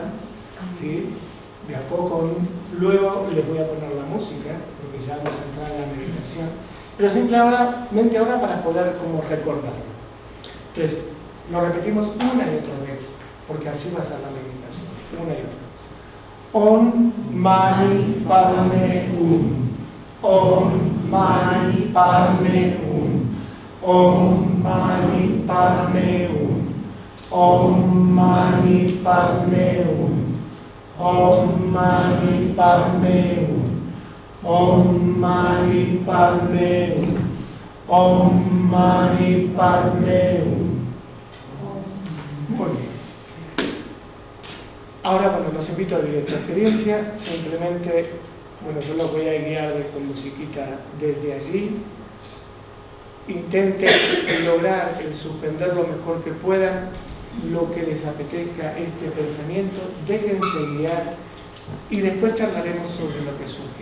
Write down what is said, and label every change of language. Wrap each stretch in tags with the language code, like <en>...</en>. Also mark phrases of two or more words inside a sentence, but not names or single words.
<es>¿Sí? De a poco, luego les voy a poner la música, porque ya vamos a entrar en la meditación, pero simplemente ahora para poder como recordarlo. Entonces, lo repetimos una y otra vez, porque así va a ser la meditación, una y otra vez.</es> <sa>Om Mani Padme Hum. Om Mani Padme Hum. Om Mani Padme Hum. Om Mani Padme Hum. Om Mani Padme Hum. Om Mani Padme Hum. Om Mani Padme Hum.</sa> <es>Muy bien. Ahora, bueno, los invito a vivir esta experiencia. Simplemente, bueno, yo los voy a guiar con musiquita desde allí. Intenten lograr el suspender lo mejor que puedan lo que les apetezca este pensamiento, déjense guiar y después charlaremos sobre lo que surge.</es>